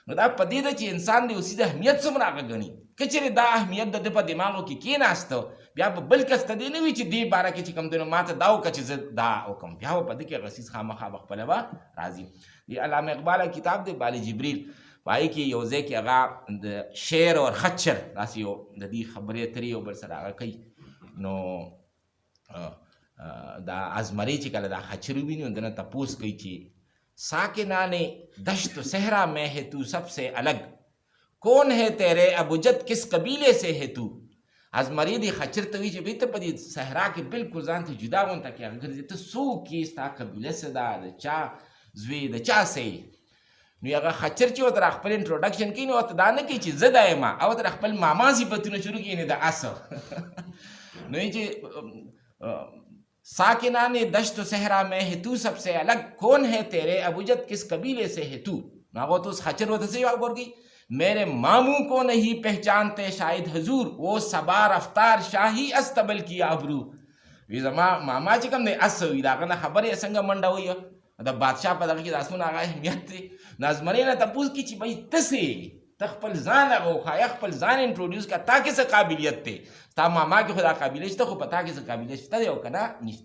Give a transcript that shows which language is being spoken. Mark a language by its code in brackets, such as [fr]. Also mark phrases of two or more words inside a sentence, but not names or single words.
[ps] نو دا په دې ده چې انسان د یو څیز اهمیت څومره هغه ګڼي. که چېرې دا اهمیت د ده په دماغو کې کېناسته بیا به بل کس ته دې نه وي چې دې باره کې چې کوم دی نو ما ته دا وکړه چې زه دا وکړم، بیا به په ده کې هغه څیز خامخا به خپله به راځي. د علامه اقبال کتاب دی بال جبریل، په هغې کې یو ځای کې هغه د شعر اور خچر داسې یو د دې خبرې اترې یو بل سره هغه کوي. نو دا ازمرې چې کله دا خچر وویني نو دنه تپوس کوي چې [ur] ساکنان دشت و صحرا میں ہے تو سب سے الگ، کون ہے تیرے ابجد کس قبیلے سے ہے تو. [ps] ازمرې دې خچر ته وایي چې بهی ته په دې صحرا کې بالکل ځان ته جدا غونته کې هغه ګرځې، ته څوک یې، ستا قبیله څه ده، د چا زوی، د چا څه یې. نو هغه خچر چې ورته خپل انټروډکشن کوي نو ورته دا نه کوي چې زه دا یم، او ورته خپل ماما صفتونه شروع کوي، یعنې د اسه نو یې چې [ur] ساکنان دشت و صحرا میں ہے تو سب سے الگ، کون ہے تیرے ابجد کس قبیلے سے ہے تو. [ps] نو هغه ورته اوس خچر ورته څه جواب ورکوي، [ur] میرے ماموں کو نہیں پہچانتے شاید حضور، وہ سبا رفتار شاہی استبل کی آبرو. [ps] وی زما ماما چې کوم دی اس وي، د هغه نه خبرې یې څنګه منډه وي، د بادشاه په دغه کې د اسونه هغه اهمیت دی. نو ازمرې نه تپوس کړي چې بهی ته څه یې، ته خپل ځان هغه وښایه، خپل ځان انټروډیوس کړه، تا کې څه قابلیت دی. ستا ماما کې خو دا قابلیت شته، خو په تا کې څه قابلیت شته دی او که نه نشته.